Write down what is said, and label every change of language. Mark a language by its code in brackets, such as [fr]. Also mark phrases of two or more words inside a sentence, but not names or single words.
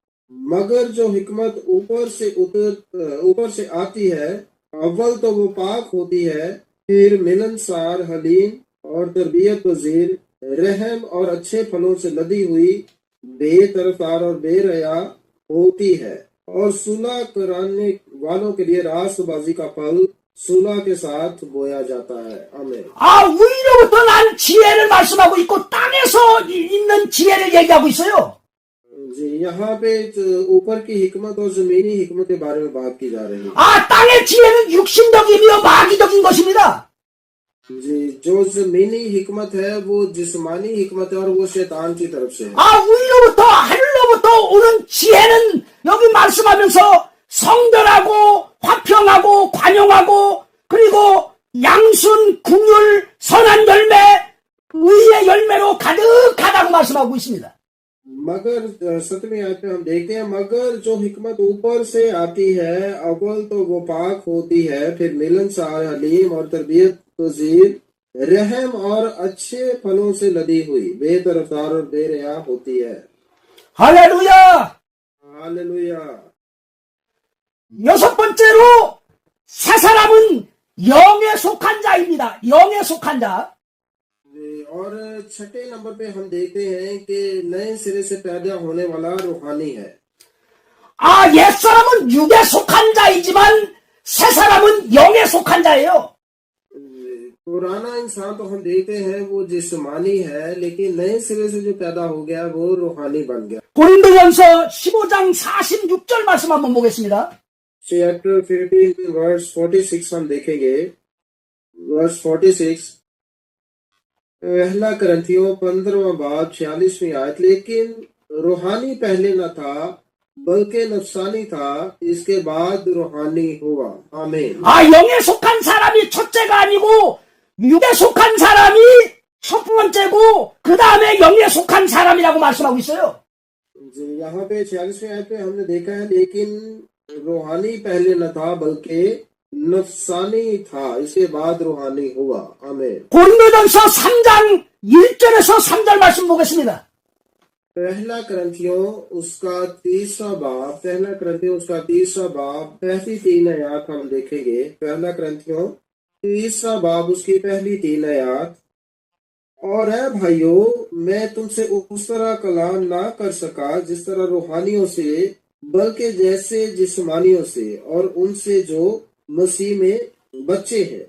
[hi] मगर जो हिकमत ऊपर से आती है, अव्वल तो वो पाक होती है, फिर मिलनसार, हलीम और तरबियत पजीर, रहम और अच्छे फलों से लदी हुई, बेतरफदार और बेरया होती है, और सुलह कराने वालों के लिए रास्तबाजी का फल सुलह के साथ बोया जाता है। आमीन। [ko] 위로부터 난 지혜를 말씀하고 있고, 땅에서 있는 지혜를 얘기하고 있어요. [hi] जी, यहाँ पे ऊपर की हिकमत और जमीनी हिकमत के बारे में बात की जा रही है। [ko] 땅의 지혜는 육신적이며 마귀적인 것입니다. [hi] जी, जो जमीनी हिकमत है वो जिस्मानी हिकमत है और वो शैतान की तरफ से है। [ko] 위로부터, 하늘로부터 오는 지혜는 여기 말씀하면서 성결하고, 화평하고, 관용하고, 그리고 양순, 궁율, 선한 열매, 의의 열매로 가득하다고 말씀하고 있습니다. [hi] मगर 7वीं आयत में हम देखते हैं, मगर जो हिकमत ऊपर से आती है, अव्वल तो वो पाक होती है, फिर मिलनसार, हलीम और तरबियत पजीर, रहम और अच्छे फलों से लदी हुई, बेतरफदार और बेरिया होती है। [ko] 할렐루야! [hi] हालेलुया। [ko] 여섯 번째로, 새 사람은 영에 속한 자입니다. 영에 속한 자. [hi] और छठे नंबर पे हम देखते हैं कि नए सिरे से पैदा होने वाला रूहानी है। [ko] 옛사람은 육에 속한 자이지만 새 사람은 영에 속한 자예요. [hi] पुराना इंसान तो हम देखते हैं वो जिस्मानी है, लेकिन नए सिरे से जो पैदा हो गया वो रूहानी बन गया। [ko] 고린도전서 15장 46절 말씀 한번 보겠습니다. [hi] चैप्टर 15 वर्स 46 हम देखेंगे। वर्स 46, पहला करंथियों 15वां बाब 46वीं आयत, लेकिन रूहानी पहले न था बल्कि नफसानी था, इसके बाद रूहानी हुआ। आमीन। [ko] 영에 속한 사람이 첫째가 아니고 육에 속한 사람이 첫 번째고 그 다음에 영에 속한 사람이라고 말씀하고 있어요. [hi] जी, यहाँ पे 46वीं आयत में हमने देखा है, लेकिन रूहानी पहले न था बल्कि नफसानी था, इसके बाद रूहानी हुआ। आमीन। [ko] 고린도전서 3장 1절에서 3절 말씀 보겠습니다. [hi] पहला करंथियों उसका तीसरा बाब, पहली 3 आयत हम देखेंगे। पहला करंथियों तीसरा बाब उसकी पहली 3 आयत, और है भाइयों, मैं तुमसे उस तरह कलाम ना कर सका जिस तरह रूहानियों से, बल्कि जैसे जिस्मानियों से, और उनसे जो मसीह में बच्चे हैं।